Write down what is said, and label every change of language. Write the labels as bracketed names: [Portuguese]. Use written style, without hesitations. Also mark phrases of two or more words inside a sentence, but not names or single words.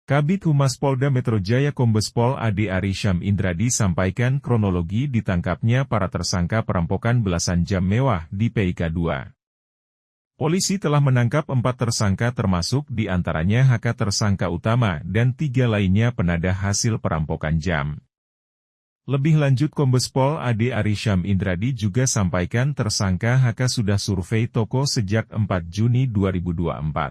[Indonesian] Kabid Humas Polda Metro Jaya Kombes Pol Ade Arysyam Indradi sampaikan kronologi ditangkapnya para tersangka perampokan belasan jam mewah di PIK 2. Polisi telah menangkap 4 tersangka termasuk di antaranya HK tersangka utama dan 3 lainnya penadah hasil perampokan jam. Lebih lanjut Kombes Pol Ade Arysyam Indradi juga sampaikan tersangka HK sudah survei toko sejak 4 Juni 2024.